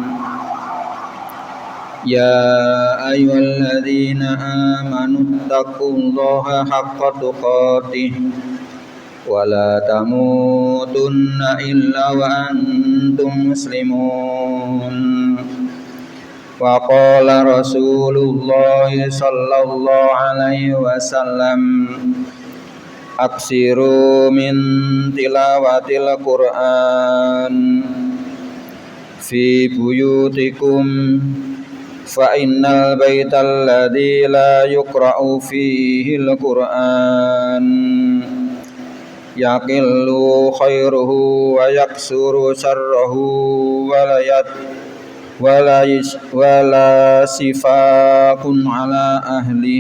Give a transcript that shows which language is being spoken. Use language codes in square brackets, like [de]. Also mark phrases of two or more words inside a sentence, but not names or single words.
[ar] يا أيها الذين آمنوا اتقوا الله حق تقاته ولا تموتن إلا وأنتم مسلمون. وقال رسول الله صلى الله عليه وسلم أكثروا من تلاوة القرآن في بيوتكم فإن البيت الذي لا يقرأ فيه القرآن يقل خيره ويكثر شره ولا سفاق على أهل.